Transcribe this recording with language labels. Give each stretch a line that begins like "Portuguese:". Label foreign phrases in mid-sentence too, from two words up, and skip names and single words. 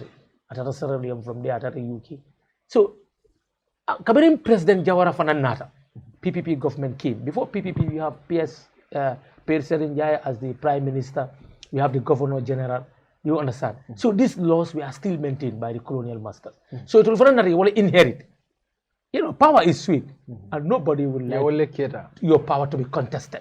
Mandingo: Atata Sierra Leone
English: from there
Mandingo: atata UK. So Cameroon President Jawara fanan nata.
English: PPP government came. Before PPP, we have Per Serinjai as the Prime Minister. We have the Governor General. You understand? So these laws were still maintained by the colonial masters. So it will inherit. Power is sweet, and nobody will like your power to be contested.